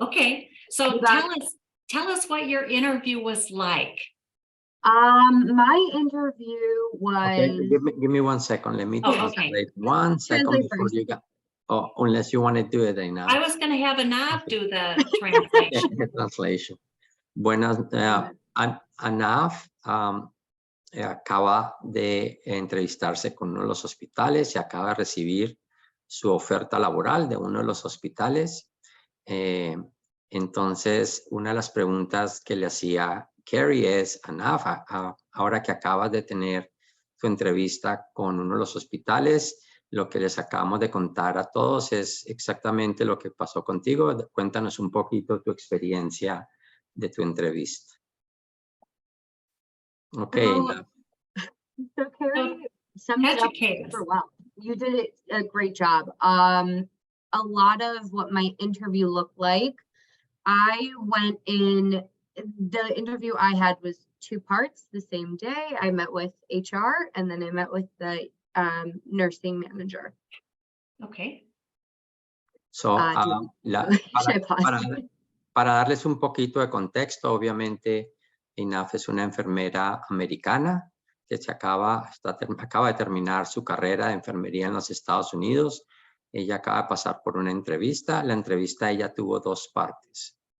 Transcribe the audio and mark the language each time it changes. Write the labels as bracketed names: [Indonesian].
[English] Okay, so tell us what your interview was like. My interview was. Okay, give me 1 second. Let me translate. 1 second before you go. Oh, unless you want to do it right now. I was going to have Anav do the translation. Translation. [Spanish] Buenas, Anav acaba de entrevistarse con uno de los hospitales y acaba de recibir su oferta laboral de uno de los hospitales. Entonces, una de las preguntas que le hacía Carrie es, Anafa, ahora que acabas de tener tu entrevista con uno de los hospitales, lo que les acabamos de contar a todos es exactamente lo que pasó contigo. Cuéntanos un poquito tu experiencia de tu entrevista. [English] Ok. So Carrie summed it up Educate us. super well. You did a great job. A lot of what my interview looked like, I went in, the interview I had was 2 parts the same day. I met with HR and then I met with the nursing manager. Okay. So, Should I pause? [Spanish] para darles un poquito de contexto, obviamente, Inaf es una enfermera americana que acaba de terminar su carrera de enfermería en los Estados Unidos. Ella acaba de pasar por una entrevista. La entrevista ella tuvo 2 partes.